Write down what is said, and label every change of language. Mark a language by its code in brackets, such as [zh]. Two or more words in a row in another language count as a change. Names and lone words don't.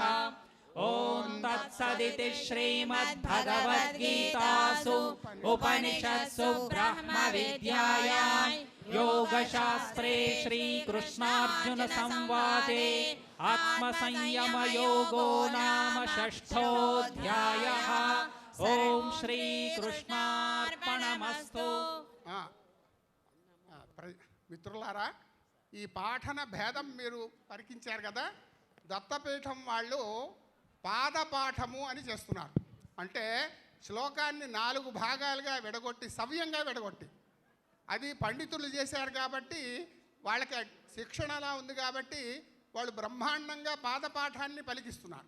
[sa] ॐ तत्सदिति श्रीमद्भगवद्गीतासु उपनिषत्सु ब्रह्मविद्यायां योगशास्त्रे श्रीकृष्णार्जुन संवादे आत्मसंयमयोगो नाम षष्ठोऽध्यायः। ఓం శ్రీకృష్ణార్పణమస్తు. [te] మిత్రులారా, ఈ పాఠన భేదం మీరు పరికించారు కదా. దత్తపీఠం వాళ్ళు పాదపాఠము అని చేస్తున్నారు. అంటే శ్లోకాన్ని 4 భాగాలుగా విడగొట్టి, సవ్యంగా విడగొట్టి, అది పండితులు చేశారు కాబట్టి, వాళ్ళకి శిక్షణలా ఉంది కాబట్టి వాళ్ళు బ్రహ్మాండంగా పాదపాఠాన్ని పలికిస్తున్నారు.